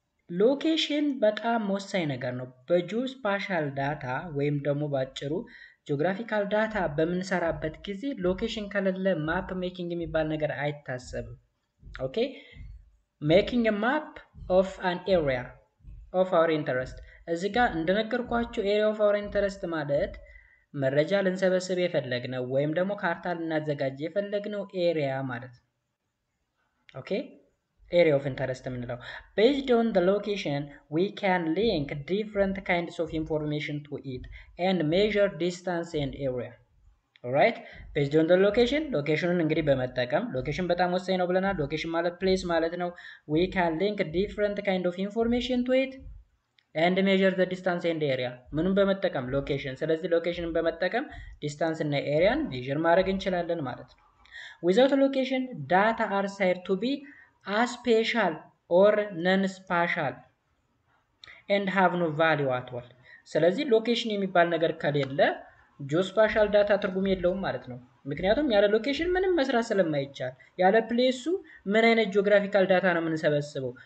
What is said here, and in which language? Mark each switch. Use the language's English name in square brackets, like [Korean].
[Amharic] ሎኬሽን በጣም ወሳኝ ነገር ነው። በጂኦስፓሻል ዳታ ወይም ደግሞ ባጭሩ ጂኦግራፊካል ዳታ በምንሰራበት ጊዜ ሎኬሽን ከሌለ ማፕ ሜኪንግ የሚባል ነገር አይታሰብም። ኦኬ ሜኪንግ [English] a map of an area of our interest [Amharic] እዚህ ጋር እንደነገርኳችሁ ኤሪያ ኦፍ አወር ኢንተረስት ማለት መረጃ ልንሰበስብ የፈለግነው ወይም ደግሞ ካርታ ልናዘጋጅ የፈለግነው ኤሪያ ማለት ነው። ኦኬ ኤሪያ ኦፍ ኢንተረስት የምንለው [English] based on the location we can link different kinds of information to it and measure distance and area. alright based on the location [Amharic] ሎኬሽኑን እንግዲህ በመጠቀም ሎኬሽን በጣም ወሳኝ ነው ብለናል። ሎኬሽን ማለት ፕሌስ ማለት ነው። [English] we can link different kind of information to it and measure the distance and area [Amharic] ምኑን በመጠቀም ሎኬሽን። ስለዚህ ሎኬሽንን በመጠቀም ዲስታንስ እና ኤሪያን ሜዥር ማድረግ እንችላለን ማለት ነው። [English] without location data are said to be aspatial or non-spatial and have no value at all. [Amharic] ስለዚህ ሎኬሽን የሚባል ነገር ከሌለ ጂኦስፓሻል ዳታ ትርጉም የለውም ማለት ነው። ምክንያቱም ያለ ሎኬሽን ምንም መስራት ስለማይቻል ያለ ፕሌሱ ምን አይነት ጂኦግራፊካል ዳታ ነው የምንሰበስበው?